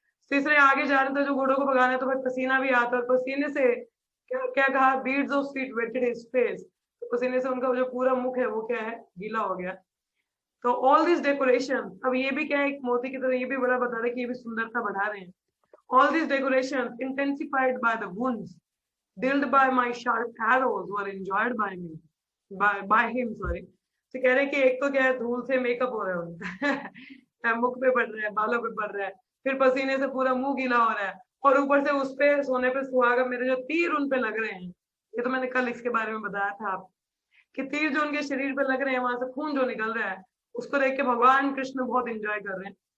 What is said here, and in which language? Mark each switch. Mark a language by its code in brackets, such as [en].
[hi] तीसरे आगे जा रहे थे जो घोड़ों को भगाना है, तो फिर पसीना भी आता है, और पसीने से क्या क्या कहा, [en] beads of sweat wetted his face, [hi] तो पसीने से उनका जो पूरा मुख है वो क्या है, गीला हो गया। तो [en] all this decoration, [hi] अब ये भी क्या है, एक मोती की तरह ये भी बड़ा बता रहे कि ये भी सुंदरता बढ़ा रहे हैं। [en] All this decoration intensified by the wounds dealt by my sharp arrows were enjoyed by me by him, sorry। [hi] तो कह रहे कि एक तो क्या है, धूल से मेकअप हो रहा है उनका मुख पे पड़ रहा है, बालों पे पड़ रहा है, फिर पसीने से पूरा मुंह गीला हो रहा है, और ऊपर से उस पे सोने पे सुहागा मेरे जो तीर उन पे लग रहे हैं। ये तो मैंने कल इसके बारे में बताया था आप, कि तीर जो उनके शरीर पे लग रहे हैं, वहां से खून जो निकल रहा है, उसको देख के भगवान कृष्ण बहुत एंजॉय कर रहे हैं।